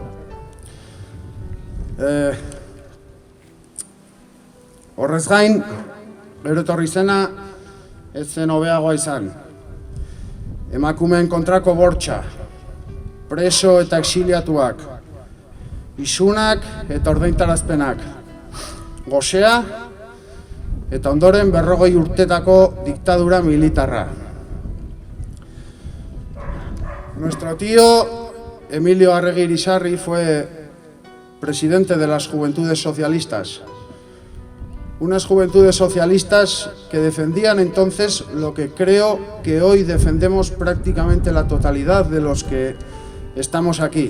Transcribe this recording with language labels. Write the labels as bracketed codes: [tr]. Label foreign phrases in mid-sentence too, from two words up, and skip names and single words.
[eu] Horrez gain, gero etorri zena ez zen hobeagoa izan. Emakumeen kontrako bortxa, preso eta exiliatuak, isunak eta ordaintarazpenak, gosea eta ondoren 40 urtetako diktadura militarra. [es] Nuestro tío Emilio Arregui Irisarri fue presidente de las Juventudes Socialistas. Unas juventudes socialistas que defendían entonces lo que creo que hoy defendemos prácticamente la totalidad de los que estamos aquí.